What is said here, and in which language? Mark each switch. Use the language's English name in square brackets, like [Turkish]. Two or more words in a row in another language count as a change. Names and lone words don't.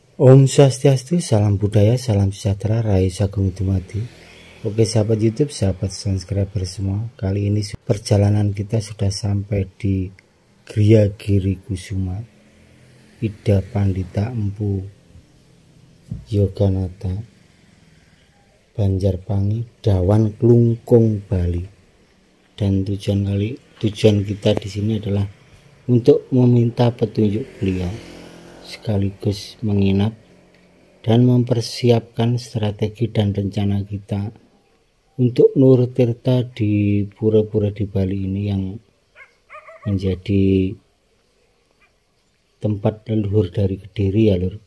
[Balinese] Om Swastiastu, [Indonesian] salam budaya, salam sejahtera, [Javanese] Rahayu Sagung Dumadi. [Indonesian] Oke sahabat YouTube, sahabat subscriber semua, kali ini perjalanan kita sudah sampai di Griya Giri Kusuma, Ida Pandita Empu Yoganata, Banjarpangi, Dawan Klungkung, Bali. Dan tujuan kita di sini adalah untuk meminta petunjuk beliau, sekaligus menginap dan mempersiapkan strategi dan rencana kita untuk Nur Tirta di pura-pura di Bali ini, yang menjadi tempat leluhur dari Kediri ya Lur.